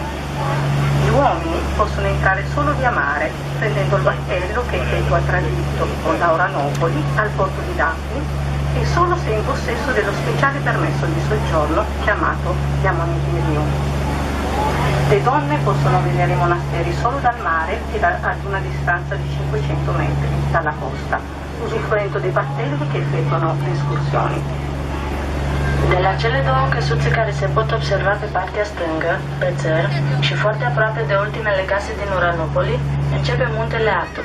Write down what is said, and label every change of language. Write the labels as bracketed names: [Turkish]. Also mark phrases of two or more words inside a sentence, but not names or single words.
[Italian] Gli uomini possono entrare solo via mare, prendendo il battello che effettua tragitto da Oranopoli al porto di Dafni e solo se in possesso dello speciale permesso di soggiorno chiamato diamonetirio. Le donne possono vedere i monasteri solo dal mare e ad una distanza di 500 metri dalla costa, usufruendo dei battelli che effettuano le escursioni. [Romanian] De la cele două căsuțe care se pot observa pe partea stângă, pe țăr, și foarte aproape de ultimele case din Uranopoli, începe muntele Athos.